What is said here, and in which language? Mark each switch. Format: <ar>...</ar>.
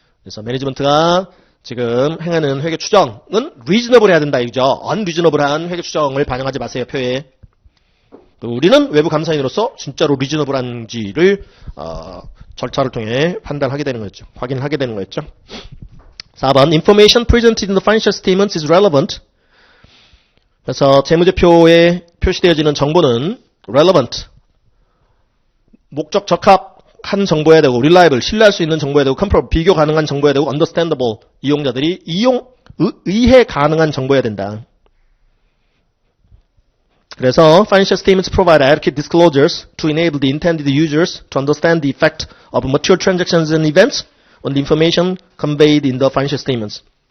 <ko>그래서 매니지먼트가 지금 행하는 회계 추정은 리즈너블 해야 된다 이거죠. 언리즈너블한 회계 추정을 반영하지 마세요, 표에. 우리는 외부 감사인으로서 진짜로 리즈너블한지를 절차를 통해 판단하게 되는 거였죠. 확인을 하게 되는 거였죠.</ko> <en>4번 Information presented in the financial statements is relevant.</en> <ko>그래서 재무제표에 표시되어지는 정보는 relevant, 목적 적합한 정보여야 되고, reliable, 신뢰할 수 있는 정보여야 되고, comparable, 비교 가능한 정보여야 되고, understandable, 이용자들이 이해 가능한 정보여야 된다. 그래서</ko> <en>financial statements provide adequate disclosures to enable the intended users to understand the effect of material transactions and events on the information conveyed in the financial statements.</en>